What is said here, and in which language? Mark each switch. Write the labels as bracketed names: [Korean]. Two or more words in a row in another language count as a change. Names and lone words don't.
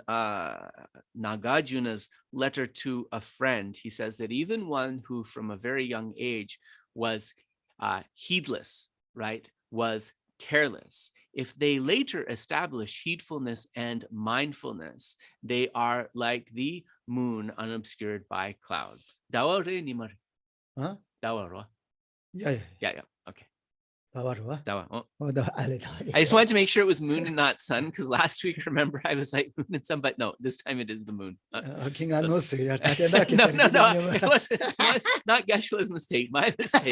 [English] Nagarjuna's letter to a friend, he says that even one who from a very young age was heedless, right, was careless, if they later establish heedfulness and mindfulness, they are like the moon unobscured by clouds. [Tibetan] Dawa re nimar? Huh? Dawa ro? [English] Yeah. Okay. Dawa. I just wanted to make sure it was moon and not sun, because last week, remember, I was like moon and sun, but no, this time it is the moon. No, it wasn't. Not Geshe-la's mistake, my mistake.